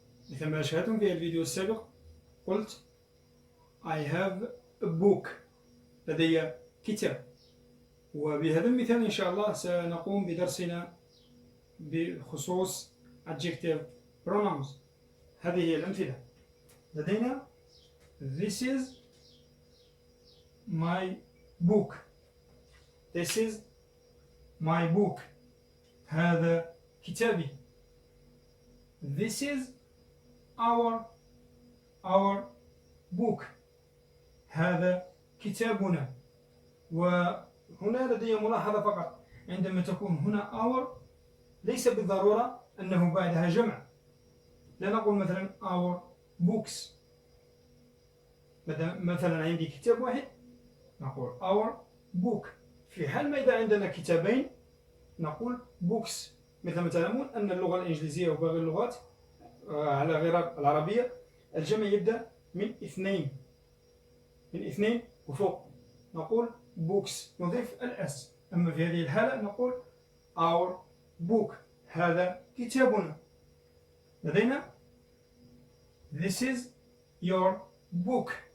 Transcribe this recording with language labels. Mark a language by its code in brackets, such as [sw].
[ar] مثل ما شاهدتم في الفيديو السابق قلت [en] I have a book، [ar] لدي كتاب. وبهذا المثال إن شاء الله سنقوم بدرسنا بخصوص adjective pronouns. هذه هي الأمثلة. [en] لدينا This is my book. This is my book. [ar] هذا كتابي. [en] This is our book. [ar] هذا كتابنا. وهنا لدي ملاحظة فقط: عندما تكون هنا our ليس بالضرورة أنه بعدها جمع. لا نقول مثلا [en] our books. [ar] مثلا عندي كتاب واحد نقول [en] our book. [ar] في حال ما إذا عندنا كتابين نقول books. مثل ما تعلمون أن اللغة الإنجليزية وباقي اللغات على غير العربية الجمع يبدأ من اثنين وفوق، نقول books نضيف الأس. أما في هذه الحالة نقول [en] our book، [ar] هذا كتابنا. [en] لدينا this is your book.